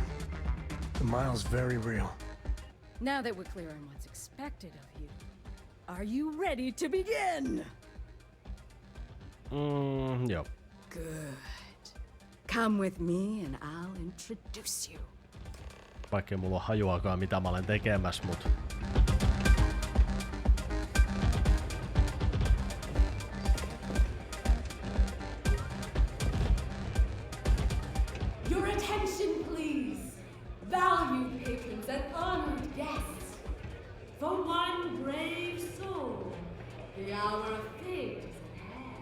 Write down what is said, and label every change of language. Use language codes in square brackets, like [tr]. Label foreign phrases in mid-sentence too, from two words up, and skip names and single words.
[en] The mile's very real. Now that we're clear on what's expected of you, are you ready to begin? [fi] Joo. [en] Good. Come with me and I'll introduce you. [fi] Vaikka ei mulla ole hajuakaan mitä mä olen tekemässä, mut... [en] Your attention, please. Valued patrons and honored guests. For one brave soul, the hour of fate is at hand.